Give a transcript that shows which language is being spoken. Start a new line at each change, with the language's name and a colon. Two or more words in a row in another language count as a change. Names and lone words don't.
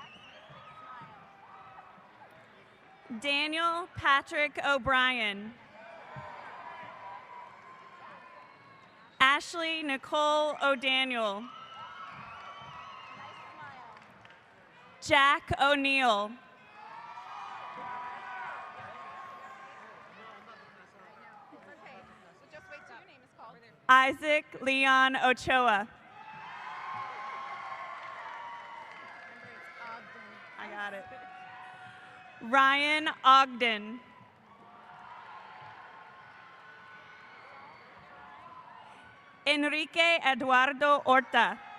English: Daniel Patrick O'Brien. Ashley Nicole O'Daniel. Jack O'Neill. Isaac Leon Ochoa. I got it. Ryan Ogden. Enrique Eduardo Horta.